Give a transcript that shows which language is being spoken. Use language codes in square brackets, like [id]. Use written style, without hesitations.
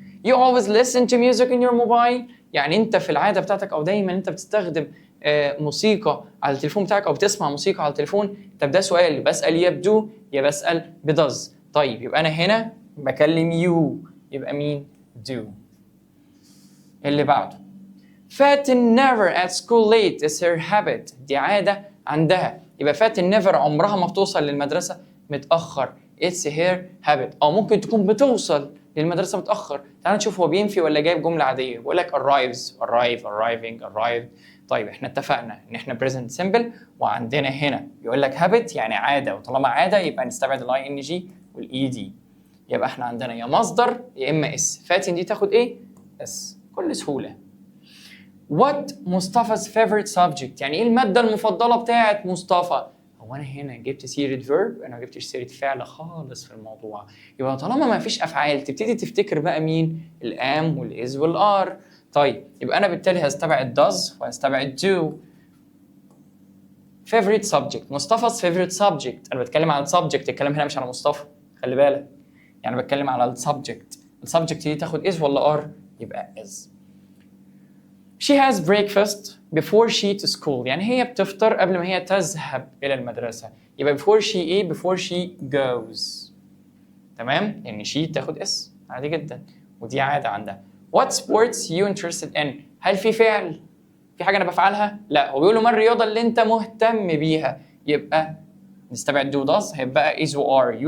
[en] you always listen to music in your mobile، [ar] يعني انت في العاده بتاعتك او دايما انت بتستخدم موسيقى على التليفون بتاعك او بتسمع موسيقى على التليفون. طب ده سؤال، بسال يا بدو يا بسال بدز. طيب يبقى انا هنا بكلم يو، يبقى مين؟ do. [en] اللي بعده فاتن never at school late is her habit، [ar] دي عادة عندها. يبقى فاتن never عمرها ما بتوصل للمدرسة متأخر. [en] it's her habit. [ar] أو ممكن تكون بتوصل للمدرسة متأخر. تعال نشوف هو بينفي ولا جايب جملة عادية. [en] بقول لك arrives، arrive، arriving، arrived. [ar] طيب احنا اتفقنا ان احنا present simple، وعندنا هنا يقول لك habit يعني عادة، وطالما عادة يبقى نستبعد الاي ان جي والاي دي. يبقى احنا عندنا يا مصدر يا اما اس. فاتن دي تاخد ايه؟ اس بكل سهولة. What مصطفى's favorite subject، يعني ايه المادة المفضلة بتاعت مصطفى؟ هو انا هنا جبت سيرة verb، انا ما جبتش سيرة فعل خالص في الموضوع. يبقى طالما ما فيش افعال تبتدي تفتكر بقى مين؟ الام والاز والار. طيب يبقى انا بالتالي هستبعد does وهستبعد do. [en] favorite subject، مصطفى's favorite subject. [ar] انا بتكلم عن subject، الكلام هنا مش على مصطفى، خلي بالك. يعني بتكلم على السبجكت. السبجكت دي تاخد is ولا are؟ يبقى is. [en] She has breakfast before she to school، [ar] يعني هي بتفطر قبل ما هي تذهب إلى المدرسة. [en] يبقى before she إيه؟ before she goes. [ar] تمام؟ يعني she تاخد اس عادي جدا، ودي عادة عندها. [en] What sports you interested in؟ [ar] هل في فعل؟ في حاجة أنا بفعلها؟ لا، هو بيقول له ما الرياضة اللي أنت مهتم بيها؟ يبقى نستبعد do does، هيبقى is و are.